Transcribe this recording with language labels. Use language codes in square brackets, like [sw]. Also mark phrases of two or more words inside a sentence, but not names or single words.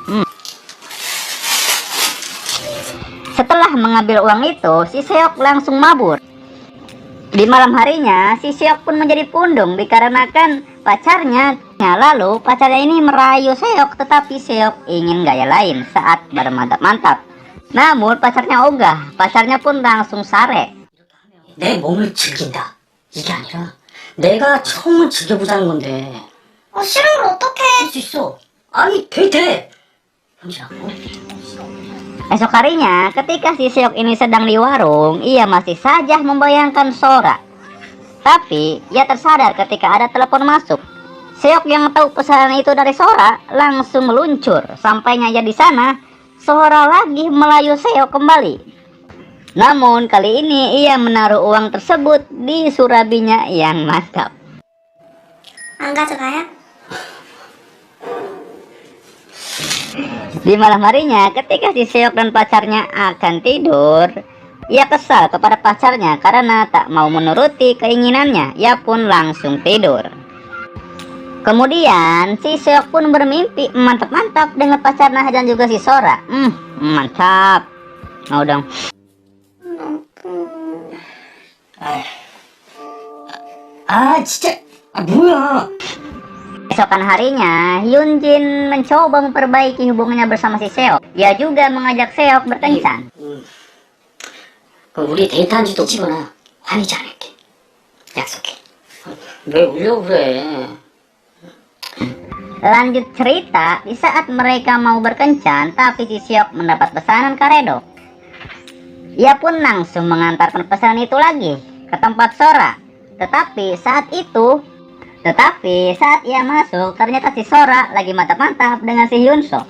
[id] Setelah mengambil uang itu, si Seok langsung mabur. Di malam harinya, si Seok pun menjadi pundung dikarenakan pacarnya. Lalu pacarnya ini merayu Seok, tetapi Seok ingin gaya lain saat bermantap-mantap. Namun pacarnya ogah, pacarnya pun langsung sare. [ko] 내 몸을 즐긴다. 이게 아니라 내가 처음을 즐겨보자는 건데. 싫은 걸 어떡해. 할 수 있어. 아니 돼. 현지야. [id] Esok harinya, ketika si Seok ini sedang di warung, ia masih saja membayangkan Sora. Tapi ia tersadar ketika ada telepon masuk. Seok yang tahu pesanan itu dari Sora langsung meluncur. Sampainya ia di sana, Sora lagi melayu Seok kembali. Namun kali ini ia menaruh uang tersebut di surabinya yang mantap. [ko] 안 가져가요? [id] Di malam harinya, ketika si Seok dan pacarnya akan tidur, ia kesal kepada pacarnya karena tak mau menuruti keinginannya. Ia pun langsung tidur. Kemudian si Seok pun bermimpi mantap-mantap dengan pacarnya dan juga si Sora. Mantap. Mau dong. [ko] 진짜. 뭐야. [id] Esokan harinya, Hyunjin mencoba memperbaiki hubungannya bersama si Seok. Ia juga mengajak Seok berkencan. [ko] 우리 데이트한 지도 찍거나 화내지 않을게. 약속해. 왜 울려고 그래? [id] Lanjut cerita, di saat mereka mau berkencan, tapi si Seok mendapat pesanan karedok. Ia pun langsung mengantarkan pesanan itu lagi ke tempat Sora. Tetapi saat ia masuk, ternyata si Sora lagi mantap-mantap dengan si Hyunso.